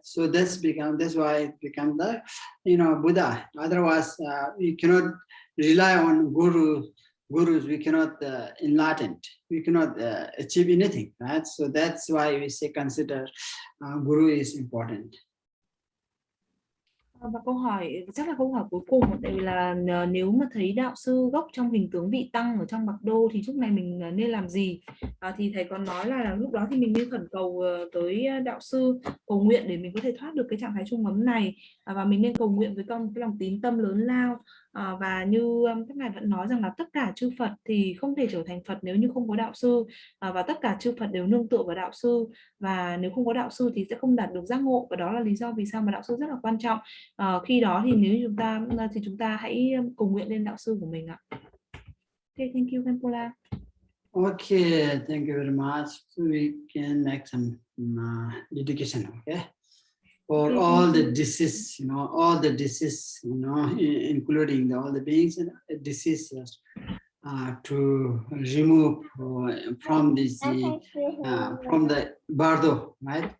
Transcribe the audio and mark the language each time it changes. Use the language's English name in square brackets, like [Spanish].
[English] So that's why it becomes the Buddha. Otherwise, we cannot rely on gurus. We cannot enlighten. We cannot achieve anything, right? So that's why we say consider Guru is important. [Vietnamese] Và câu hỏi chắc là câu hỏi cuối cùng, tại vì là nếu mà thấy đạo sư gốc trong hình tướng vị tăng ở trong BARDO thì lúc này mình nên làm gì? Thì thầy còn nói là lúc đó thì mình nên khẩn cầu tới đạo sư, cầu nguyện để mình có thể thoát được cái trạng thái trung ấm này, và mình nên cầu nguyện với con cái lòng tín tâm lớn lao. Và như các ngài vẫn nói rằng là tất cả chư Phật thì không thể trở thành Phật nếu như không có đạo sư, và tất cả chư Phật đều nương tựa vào đạo sư, và nếu không có đạo sư thì sẽ không đạt được giác ngộ, và đó là lý do vì sao mà đạo sư rất là quan trọng. Khi đó thì nếu chúng ta hãy cầu nguyện lên đạo sư của mình ạ. [English] Okay, thank you, Khenpo. Okay, thank you very much. So we can make some dedication, okay? For all the disease, all the disease, including all the beings and diseases, to remove from this, from the BARDO, right?